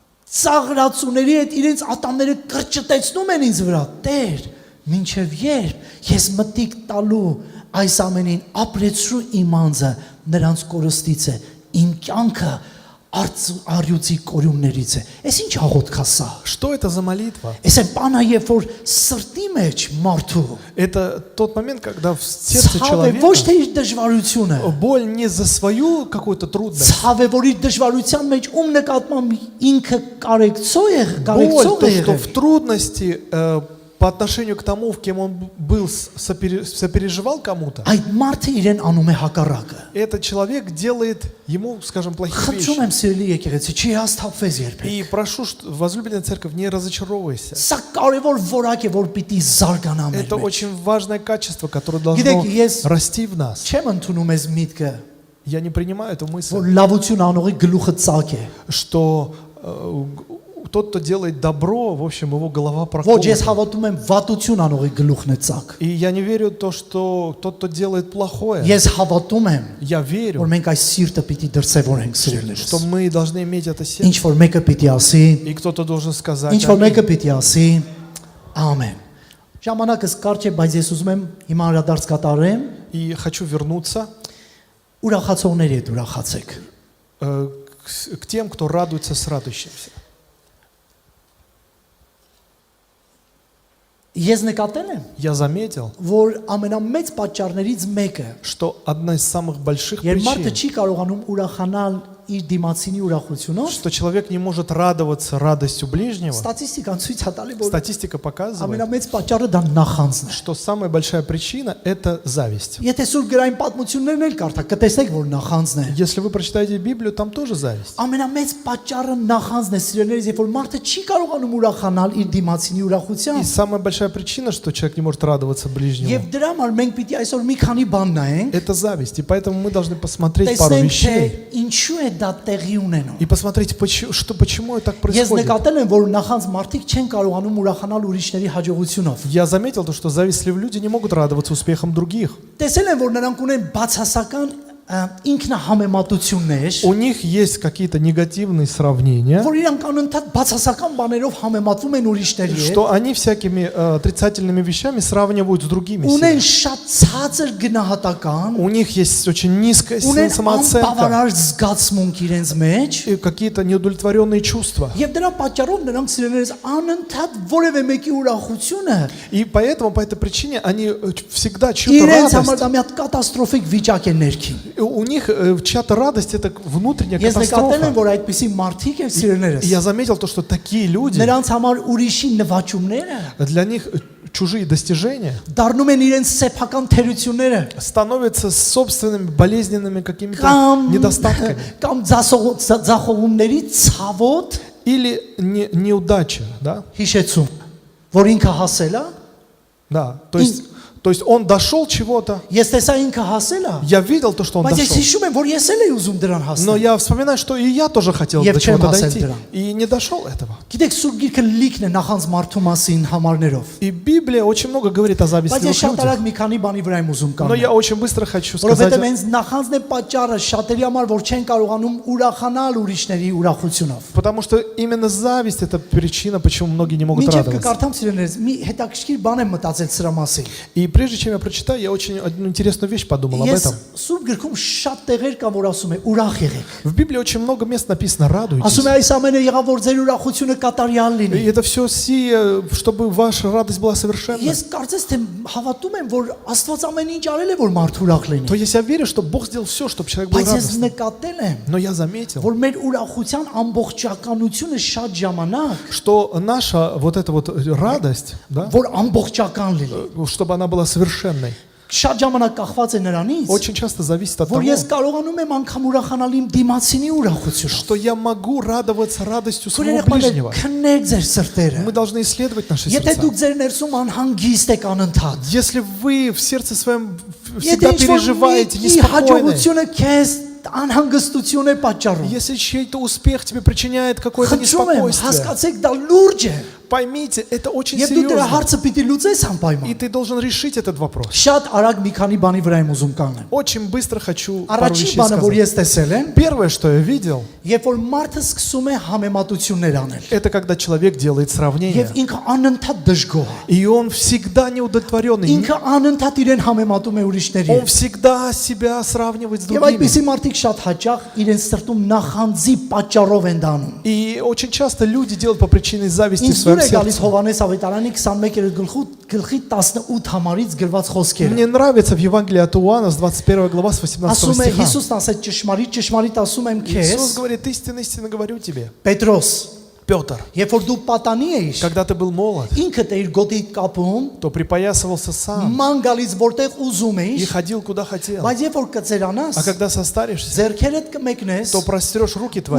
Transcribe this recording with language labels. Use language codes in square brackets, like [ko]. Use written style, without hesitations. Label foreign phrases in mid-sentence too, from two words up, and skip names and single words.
[hy] ծաղրացուների հետ իրենց ատամները կրճտեցնում են ինձ վրա։ Տեր, մինչև երբ ես մտիկ տալու այս ամենին ապրեցրու իմ անձը նրանց կորստից է, իմ կյանքը արյուծի կորյուններից է։ Այս ինչ աղոթք է սա։ [ru] Что это за молитва? [hy] Այս այն բանը, երբ որ սրտի մեջ մարդու [ru] Это тот момент, когда в сердце [hy] ցավ է ոչ թե [ru] человека [hy] իր դժվարությունը, [ru] боль не за свою какую-то трудность. [hy] ցավ է որ իր дժվարության մեջ ում նկատմամբ ինքը կարեկցող է, [ru] Боль, [hy] կարեկցող [ru] то, [hy] է [ru] что [hy] եղել։ [ru] в трудности по отношению к тому, в кем он был, сопереживал кому-то, [hy] Այդ մարդը իրեն անում է հակառակը։ [ru] этот человек делает ему, скажем, плохие [hy] Խնդրում [ru] вещи. [hy] եմ սիրելի եկեղեցի, չի հաստատվես երբեք։ [ru] И прошу, возлюбленная церковь, не разочаровывайся. [hy] Սա կարևոր որակ է, որ պիտի զարգանա մեր [ru] Это [hy] մեջ։ [ru] очень важное качество, которое [hy] Գիտեք, [ru] должно [hy] ես [ru] расти в нас. [hy] չեմ ընդունում այս միտքը, [ru] Я не принимаю эту мысль, [hy] որ լավություն անողի գլուխը ծակ է։ [ru] что тот, кто делает добро, в общем, его голова [hy] Ոչ, ես [ru] проколота. [hy] հավատում եմ վատություն անողի гլուխն է ծակ։ [ru] И я не верю в то, что тот, кто делает плохое, [hy] Ես հավատում եմ, [ru] я [hy] որ [ru] верю, [hy] մենք այս սիրտը պիտի դրսևորենք սիրելիներս։ [ru] что мы должны иметь это сердце. [hy] Ինչ որ մեկը պիտի ասի, [ru] И кто-то должен сказать [hy] ինչ որ [ru] «Аминь». [hy] մեկը պիտի ասի, ամեն։ Ժամանակս կարճ է, բայց ես ուզում եմ հիմա անդրադարձ կատարեմ, [ru] И хочу вернуться [hy] ուրախացողների հետ ուրախացեք։ [ru] к тем, кто радуется с радующимся. [hy] Ես նկատել եմ, [ru] Я заметил, [hy] որ ամենամեծ պատճառներից մեկը, [ru] что одна из самых больших [hy] երբ մարդը [ru] причин, [hy] չի կարողանում ուրախանալ իր դիմացինի ուրախությունով, [ru] что человек не может радоваться радостью ближнего, [hy] ստատիստիկան ցույց է տալի, որ [ru] статистика показывает, [hy] ամենամեծ պատճառը դա նախանձն է։ [ru] что самая большая причина – это зависть. [hy] Եթե սուր գրային պատմություններն էլ կարդա, կտեսնեք, որ նախանձն է։ [ru] Если вы прочитаете Библию, там тоже зависть. [hy] Ամենամեծ պատճառը նախանձն է, սիրելիներս, երբ որ մարդը չի կարողանում ուրախանալ իր դիմացինի [ru] И [hy] ուրախությամբ։ [ru] самая большая причина, что человек не может радоваться ближнему, [hy] Եվ дրա համար մենք պիտի այսօր մի քանի բան նայենք, [ru] это зависть. И поэтому мы должны посмотреть пару [hy] տեսնենք, թե [ru] вещей [hy] ինչու է դա տեղի ունենում։ [ru] и посмотреть, почему это так [hy] Ես [ru] происходит. [hy] նկատել եմ, որ նախանձ մարդիկ չեն կարողանում ուրախանալ ուրիշների հաջողությունով։ [ru] Я заметил то, что завистливые люди не могут радоваться успехам других. [hy] Տեսել եմ, որ նրանք ունեն բացասական ինքնահամեմատություններ, [ru] У них есть какие-то негативные сравнения, [hy] որ իրանք անընդհատ բացասական բաներով համեմատվում են ուրիշների հետ, [ru] что они всякими отрицательными вещами сравнивают с другими. [hy] ունեն [ru] себя. [hy] շատ ցածր գնահատական, [ru] У них есть очень низкая [hy] ունեն [ru] самооценка [hy] անբավարար զգացմունք իրենց մեջ, [ru] и какие-то неудовлетворенные чувства. [hy] եւ դրա պատճառով նրանք սիրելիներս անընդհատ որևէ мեկի ուրախությունը [ru] И поэтому, по этой причине, они всегда чью-то [hy] իրենց համար [ru] радость, [hy] դա մի հատ կատաստրոֆիկ վիճակ է ներքին։ [ru] у них чья-то радость это внутренняя [hy] Ես նկատել եմ, [ru] катастрофа. [hy] որ այդպիսի մարդիկ են [ru] И [hy] սիրելիներս, [ru] я заметил то, что такие люди, [hy] նրանց համար ուրիշի նվաճումները [ru] для них чужие достижения [hy] դառնում են իրենց սեփական թերությունները [ru] становятся собственными болезненными какими-то [hy] կամ [ru] недостатками. [hy] կամ ձախողումների ցավոտ [ru] Или неудача, да? [hy] հիշեցում, որ ինքը հասել է, [ru] Да, то есть он дошел чего-то, [hy] ես տեսա ինքը հասել է, [ru] я видел то, что он [hy] բայց ես [ru] дошел. [hy] հիշում եմ, որ ես էլ էի ուզում դրան [ru] Но [hy] հասնել։ [ru] я вспоминаю, что и я тоже хотел [hy] Եվ [ru] до [hy] չեմ [ru] чего-то [hy] հասել [ru] дойти. [hy] դրան։ [ru] И не дошел этого. [hy] Գիտեք, Սուրբ Գիրքը լիքն է նախանձ մարդու մասին համարներով։ [ru] И Библия очень много говорит о [hy] Բայց ես [ru] завистливых [hy] շատ [ru] людях. [hy] արագ մի քանի բանի վրա եմ ուզում [ru] Но я [hy] կանել։ [ru] очень быстро хочу сказать, [hy] Որովհետև հենց նախանձն է պատճառը շատերի համար, որ չեն կարողանում ուրախանալ ուրիշների ուրախությունով։ [ru] потому что именно зависть это причина, почему многие не могут [hy] Մինչև [ru] радоваться. [hy] կկարդամ սիրելիներս, մի հետաքրքիր բան եմ մտածել սրա մասին։ [ru] И прежде чем я прочитаю, я очень одну интересную вещь подумал об [hy] Ես [ru] этом. [hy] Սուրբ Գրքում շատ տեղեր կա, որ ասում է ուրախ եղեք։ [ru] В Библии очень много мест написано «радуйтесь». [hy] Ասում է այս ամենը եղավ, որ ձեր ուրախությունը կատարյալ [ru] И [hy] լինի։ [ru] это все сие, чтобы ваша радость была совершенна. [hy] Ես կարծես թե հավատում եմ, որ Աստված ամեն ինչ արել է, որ մարդ ուրախ լինի։ [ru] То есть я верю, что Бог сделал все, чтобы человек был [hy] Բայց ես [ru] радостным. [hy] նկատել եմ, [ru] Но я заметил, [hy] որ մեր ուրախության ամբողջականությունը շատ ժամանակ, [ru] что наша вот эта вот радость, да, [hy] որ ամբողջական լինի, [ru] чтобы она была совершенной, [hy] շատ ժամանակ կախված է նրանից, [ru] очень часто зависит от того, [hy] որ ես կարողանում եմ անգամ ուրախանալ իմ դիմացինի ուրախությունով։ [ru] что я могу радоваться радостью своего [hy] Քույրերներ, [ru] ближнего. [hy] քննեք ձեր սրտերը։ [ru] Мы должны исследовать наши [hy] Եթե [ru] сердца. [hy] դուք ձեր ներսում անհանգիստ եք անընդհատ, [ru] Если вы в сердце своем [hy] եթե [ru] всегда [hy] ինչ-որ [ru] переживаете, [hy] մի [ru] неспокойны, [hy] հաջողությունը քեզ անհանգստություն է պատճառում, [ru] если чей-то успех тебе причиняет какое-то [hy] խնդրում եմ, [ru] неспокойствие, [hy] հասկացեք դա լուրջ է։ [ru] Поймите, это очень [hy] Եվ դու դրա [ru] серьезно. [hy] հարցը պիտի լուծես [ru] И [hy] անպայման։ [ru] ты должен решить этот вопрос. [hy] Շատ արագ մի քանի բանի վրա եմ ուզում կանգնեմ։ [ru] Очень быстро хочу пару [hy] Առաջին [ru] вещей [hy] բանը, որ [ru] сказать. [hy] ես տեսել եմ, [ru] Первое, что я видел, [hy] երբ որ մարդը սկսում է համեմատություններ անել, [ru] это когда человек делает сравнение. [hy] եւ ինքը անընդհատ դժգոհ է։ [ru] И он всегда неудовлетворенный. [hy] Ինքը անընդհատ իրեն համեմատում է ուրիշների [ru] Он [hy] հետ։ [ru] всегда себя сравнивает с [hy] Եվ [ru] другими. [hy] այդպիսի մարդիկ շատ հաճախ իրենց սրտում նախանձի պատճառով են դանում։ [ru] И очень часто люди делают по причине зависти в [hy] Ինձ [ru] своем [hy] դուր է գալիս [ru] сердце. [hy] Հովանես Ավետարանի 21 գլխի 18 համարից գրված խոսքերը։ [ru] Мне нравится в Евангелии от Иоанна с 21 глава с 18 [hy] Ասում է [ru] стиха. [hy] Հիսուսն ասեց ճշմարիտ ասում եմ [ru] Иисус [hy] քեզ, [ru] говорит, истинно говорю тебе, [hy] Պետրոս, [ru] Петр, [hy] երբ որ դու պատանի էիր, [ru] когда ты был молод, [hy] ինքդ էիր գոտիդ կապում, [ru] то припоясывался сам [hy] ման գալիս որտեղ ուզում [ru] и [hy] էիր, [ru] ходил куда хотел. [hy] բայց երբ որ կծերանաս, [ru] А когда состаришься, [hy] ձեռքերդ կմեկնես, [ru] то прострешь руки твои,